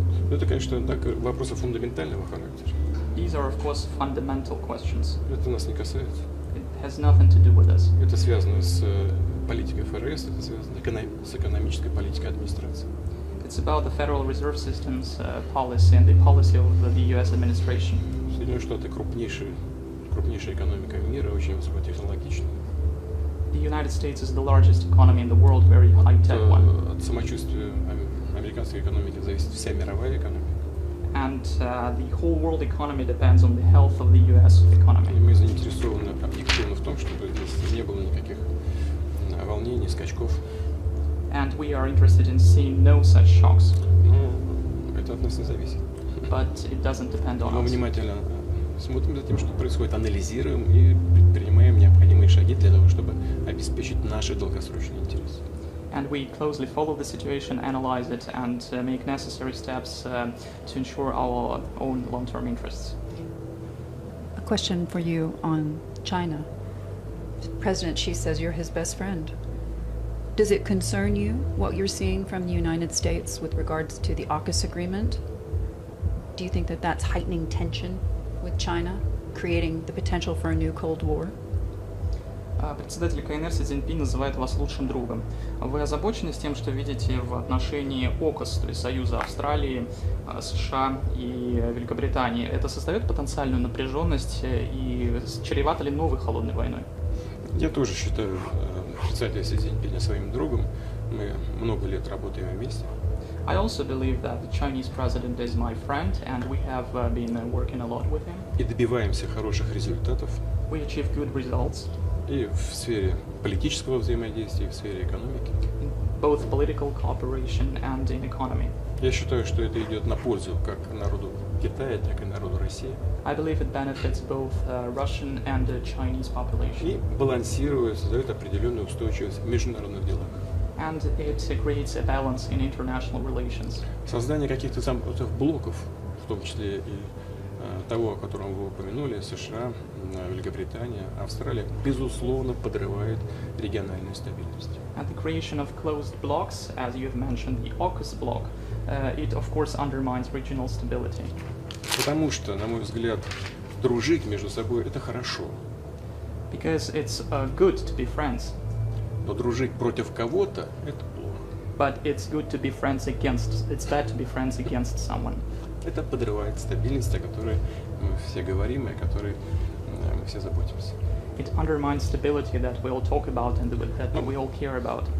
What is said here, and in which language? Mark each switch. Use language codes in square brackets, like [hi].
[ru] Это, конечно, так, вопросы фундаментального характера. [en] These are, of course, fundamental questions. [ru] Это нас не касается. [en] It has nothing to do with us. [ru] Это связано с политикой ФРС, это связано с экономической политикой администрации. [en] It's about the Federal Reserve System's policy and the policy of the U.S. administration. [ru] Соединенные Штаты крупнейшая экономика мира, очень высокотехнологичная. [en] The United States is the largest economy in the world, very high-tech one. [ru] От самочувствия американской экономики зависит вся мировая экономика. [en] And the whole world economy depends on the health of the U.S. [ru] И [en] economy. [ru] мы заинтересованы объективно в том, чтобы здесь не было никаких волнений, скачков. [en] And we are interested in seeing no such shocks. [ru] Но это от нас не зависит. [en] But it doesn't depend on [ru] Мы [en] us. [ru] внимательно смотрим за тем, что происходит, анализируем и предпринимаем необходимые шаги для того, чтобы обеспечить наши долгосрочные интересы. [en] And we closely follow the situation, analyze it, and make necessary steps to ensure our own long-term interests. A question for you on China. President Xi says you're his best friend. Does it concern you what you're seeing from the United States with regards to the AUKUS agreement? Do you think that that's heightening tension with China, creating the potential for a new Cold War? [ru] Председатель КНР Си Цзиньпин называет вас лучшим другом. Вы озабочены с тем, что видите в отношении ОКОС, то есть Союза Австралии, США и Великобритании? Это создает потенциальную напряженность и чревато ли новой холодной войной? Я тоже считаю председателя Си Цзиньпиня своим другом. Мы много лет работаем вместе. [en] I also believe that the Chinese president is my friend, and we have been working a lot with him. [ru] И добиваемся хороших результатов. [en] We achieve good results. [ru] И в сфере политического взаимодействия, и в сфере экономики. [en] both political cooperation and in economy. [ru] Я считаю, что это идет на пользу как народу Китая, так и народу России. [en] I believe it benefits both Russian and Chinese population. [ru] И балансирует, создает определенную устойчивость в международных делах. [en] And it creates a balance in international relations. [ru] Создание каких-то замкнутых блоков, в том числе и того, о котором вы упомянули, США, Великобритания, Австралия, безусловно, подрывает региональную стабильность. [en] And the creation of closed blocks, as you have mentioned, the AUKUS bloc, it of course undermines regional stability. [ru] Потому что, на мой взгляд, дружить между собой – это хорошо. [en] Because it's good to be friends, [ru] Но дружить против кого-то – это плохо. [en] but it's good to be friends against, it's bad to be friends against someone. [ru] Это подрывает стабильность, о которой мы все говорим и о которой мы все заботимся. [en] It undermines stability that we all talk about and that we all care about.